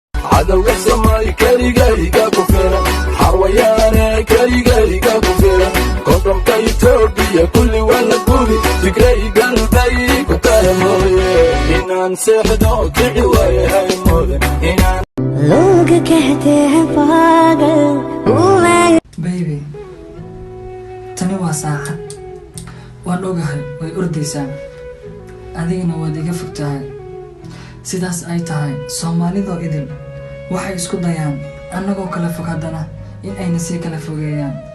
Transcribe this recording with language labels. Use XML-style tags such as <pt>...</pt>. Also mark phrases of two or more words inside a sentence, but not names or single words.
<so>Cadowga Soomaali keligayga ku filan, xawayaane keligayga ku filan. Koonfurka Itoobiya kulli waa la gubi, Tigray galbay ku tahay mooye. Inaan seexdo kici waaye hay mooye, inaan</so> <hi>लोग कहते हैं पागल हूँ मैं।</hi> <so>Baby, tani waa saacad. Waan ogahay, way ordaysaa. Adigana waad iga fog tahay. Sidaas ay tahay, Soomaalidoo idil waxay isku dayaan, annagoo kala fog haddana, in ayna sii kala fogeeyaan.</so>